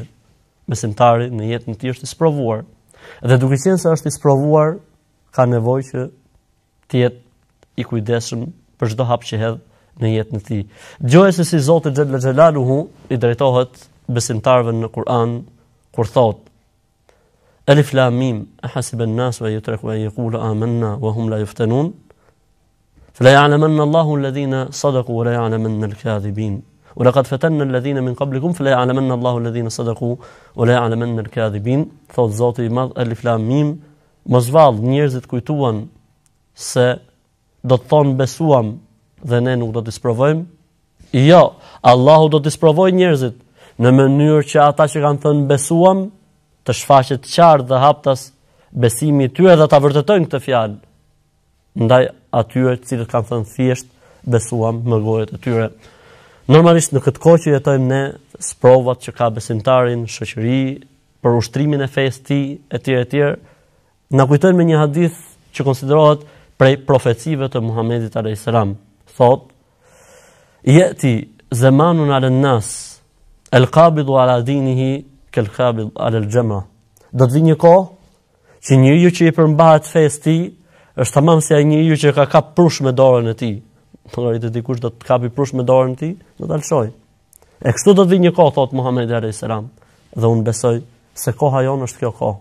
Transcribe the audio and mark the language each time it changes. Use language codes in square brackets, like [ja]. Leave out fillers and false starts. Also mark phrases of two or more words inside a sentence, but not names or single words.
[sq] Besimtari në jetën e tij është i sprovuar. Dhe duke qenë se është i sprovuar, ka nevojë që të jetë i kujdesshëm për çdo hap që hedh në jetën e tij. Dëgjoj se si Zoti Xhelaluhu i drejtohet besimtarëve në Kur'an kur thot: [ar] الم، أحسب الناس ويتركوا أن يقولوا آمنا وهم لا يفتنون? فليعلمن الله الذين صدقوا وليعلمن الكاذبين. ولقد فتنا الذين من قبلكم فلا يعلمن الله الذين صدقوا ولا يعلمن الكاذبين. [sq] Thot Zoti i Madh, [ar] الم, [sq] mos vall njerëzit kujtuan se do të thonë besuam dhe ne nuk do të sprovojmë. Jo, Allahu do të sprovojë njerëzit në mënyrë që ata që kanë thënë besuam të shfaqet qartë dhe haptas besimi i tyre dhe ta vërtetojnë këtë fjalë. Ndaj atyre të cilët kanë thënë thjesht besuam me gojët e tyre. Normalisht në këtë kohë që jetojmë ne, sprovat që ka besimtari në shoqëri, për ushtrimin e fesë tij etj, na kujtojnë me një hadith që konsiderohet prej profecive të Muhamedit [ar] عليه السلام. [sq] Thot: [ar] يأتي زمان على الناس القابض على دينه كالقابض على الجمرة. [sq] Do të vi një kohë që njeriu që i përmbahet fesë tij është tamam si ai njeriu që ka kap prush me dorën e tij. Llogarit dikush do të kapi prush me dorën e tij, do ta lëshoj. E kështu do të vi një kohë, thot Muhamedi [ar] عليه السلام, [sq] dhe unë besoj se koha jonë është kjo kohë.